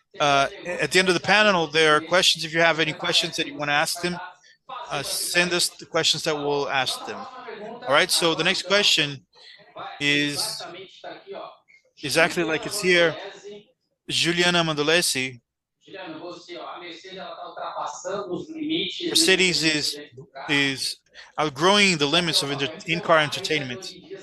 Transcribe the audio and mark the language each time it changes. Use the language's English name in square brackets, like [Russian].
[English] at the end of the panel, there are questions. If you have any questions that you want to ask them, send us the questions that we'll ask them. All right. So the next question is exactly like it's here. Juliana Mandolesi. [Portuguese] Juliana, você, ó, a Mercedes ela está ultrapassando os limites. [English] Mercedes is outgrowing the limits of in-car entertainment.